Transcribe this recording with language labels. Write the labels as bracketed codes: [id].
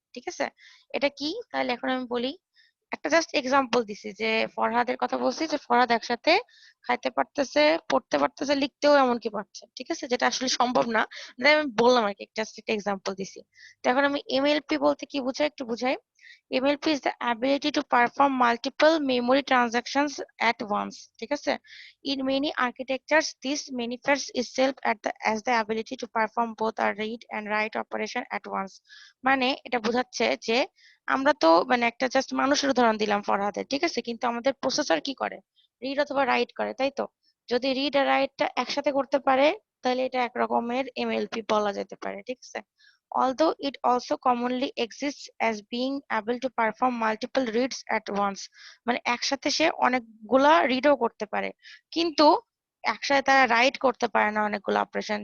[bn] ঠিক আছে, এটা কি তাহলে এখন আমি বলি। একটা জাস্ট এক্সাম্পল দিছি যে ফরহাদের কথা বলছি, যে ফরহাদ একসাথে খাইতে পারতেছে, পড়তে পারতেছে, লিখতেও এমনকি পারছে। ঠিক আছে, যেটা আসলে সম্ভব না, তাই আমি বললাম আর কি, জাস্ট একটা এক্সাম্পল দিছি। তো এখন আমি এমএলপি বলতে কি বুঝাই একটু বুঝাই। [en] MLP is the ability to perform multiple memory transactions at once. [bn] ঠিক আছে, [en] in many architectures this manifests itself as the ability to perform both a read and write operation at once. [bn] মানে এটা বোঝাচ্ছে যে আমরা তো মানে একটা জাস্ট মানুষের উদাহরণ দিলাম ফরহাদের, ঠিক আছে, কিন্তু আমাদের প্রসেসর কি করে, রিড অথবা রাইট করে, তাই তো? যদি রিড আর রাইটটা একসাথে করতে পারে, তাহলে এটা এক রকমের এমএলপি বলা যেতে পারে। ঠিক আছে, [en] although it also commonly exists as being able to perform multiple reads at once, [bn] মানে একসাথে সে অনেকগুলা রিডও করতে পারে, কিন্তু একসাথে তারা রাইট করতে পারে না অনেকগুলো অপারেশন।